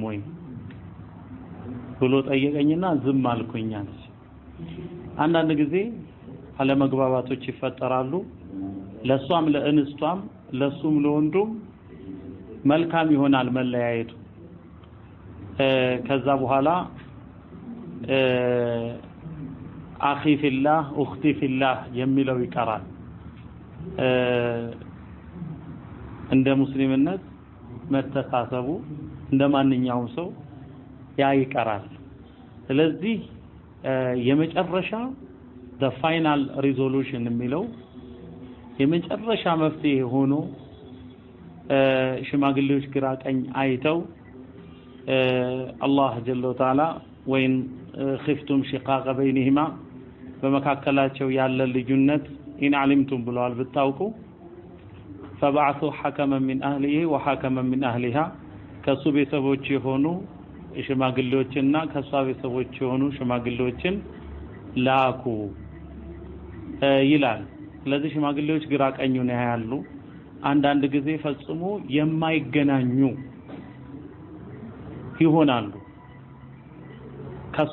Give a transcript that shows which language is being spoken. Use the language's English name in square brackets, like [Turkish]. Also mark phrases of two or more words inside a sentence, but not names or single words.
[Amharic] ወይ ብሎ ጠየቀኝና ዝም አልኩኝ። አንዳንድ ጊዜ አለመግባባቶች ይፈጠራሉ። ለሷም ለእንስቷም ለሱም ለወንዱም መልካም ይሆናል መለያየቱ። ከዛ በኋላ [Arabic] أخي في الله أختي في الله [Amharic] የሚለው ይቀራል። እንደ ሙስሊምነት መተሳሰቡ እንደማንኛውም ሰው ያ ይቀራል። ስለዚህ የመጨረሻ [English] the final resolution [Amharic] የሚለው የመጨረሻ መፍትሄ ሆኖ ሽማግሌዎች ግራ ቀኝ አይተው አላህ [Arabic] جل وتعالى [Amharic] ወይን [Arabic] خفتم شقاق بينهما [Amharic] በመካከላቸው ያለ ልዩነት [Arabic] إن علمتم [Amharic] ብለዋል ብታውቁ [Arabic] فبعثوا حكما من أهله وحكما من أهلها [Amharic] ከሱ ቤተሰቦች የሆኑ ሽማግሌዎችና ከሷ ቤተሰቦች የሆኑ ሽማግሌዎችን ላኩ ይላል። ስለዚህ ሽማግሌዎች ግራ ቀኙን ያያሉ። አንዳንድ ጊዜ ፈጽሞ የማይገናኙ ይሆናሉ። ከሷ